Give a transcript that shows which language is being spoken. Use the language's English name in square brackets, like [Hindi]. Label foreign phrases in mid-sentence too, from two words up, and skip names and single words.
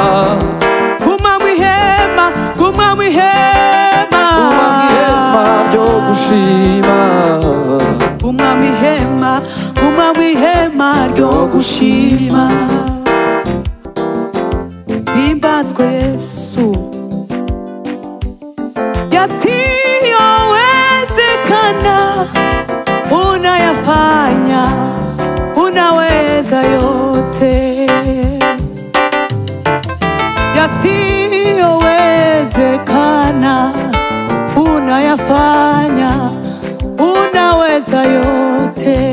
[Kinyarwanda] Guma mu ihema, guma mu ihema, guma mu ihema ryo gushima. Guma mu ihema, guma mu ihema ryo gushima. Himbazwe Yesu, [Swahili] yasiyowezekana unayafanya, unaweza yote. Yasiyowezekana unayafanya, unaweza yote.